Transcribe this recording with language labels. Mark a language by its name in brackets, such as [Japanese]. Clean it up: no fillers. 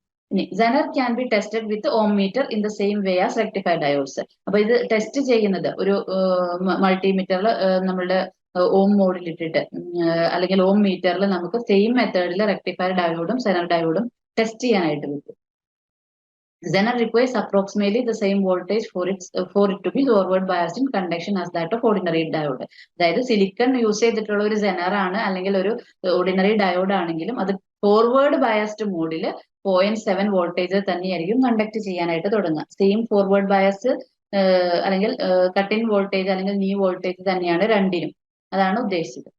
[English] ഇനി Zener can be tested with ohm meter in the same way as rectifier diodes. [Malayalam] അപ്പൊ ഇത് test ചെയ്യുന്നത് ഒരു മൾട്ടിമീറ്ററിൽ നമ്മളുടെ ഓം മോഡിൽ ഇട്ടിട്ട് അല്ലെങ്കിൽ ഓം മീറ്ററിൽ നമുക്ക് സെയിം മെത്തേഡിൽ റെക്ടിഫയർ ഡയോഡും സെനർ ഡയോഡും ടെസ്റ്റ് ചെയ്യാനായിട്ട് പറ്റും. [English] Zener requires approximately the same voltage for it to be forward biased in conduction as that of ordinary diode. [Malayalam] അതായത് സിലിക്കൺ യൂസ് ചെയ്തിട്ടുള്ള ഒരു സെനർ ആണ് അല്ലെങ്കിൽ ഒരു ഓർഡിനറി ഡയോഡ് ആണെങ്കിലും അത് ഫോർവേഡ് ബയസ്ഡ് മോഡിൽ 0.7 വോൾട്ടേജ് തന്നെയായിരിക്കും കണ്ടക്ട് ചെയ്യാനായിട്ട് തുടങ്ങുക. സെയിം ഫോർവേഡ് ബയസ് അല്ലെങ്കിൽ കട്ട് ഇൻ വോൾട്ടേജ് അല്ലെങ്കിൽ നീ വോൾട്ടേജ് തന്നെയാണ് രണ്ടിനും. അതാണ് ഉദ്ദേശിച്ചത്.